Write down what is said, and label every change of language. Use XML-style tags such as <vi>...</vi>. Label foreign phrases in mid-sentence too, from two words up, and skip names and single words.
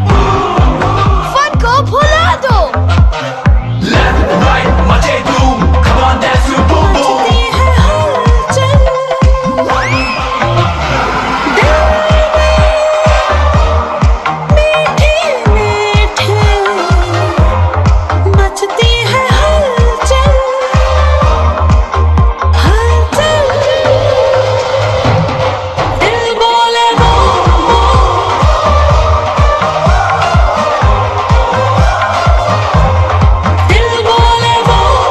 <hi>फन को भुला दो,</hi> <en>Left right</en> <hi>मचे धूम,</hi> <en>come on dance to boom boom।</en> <hi>मचती है हलचल, हलचल, दिल बोले वो, दिल बोले वो।</hi>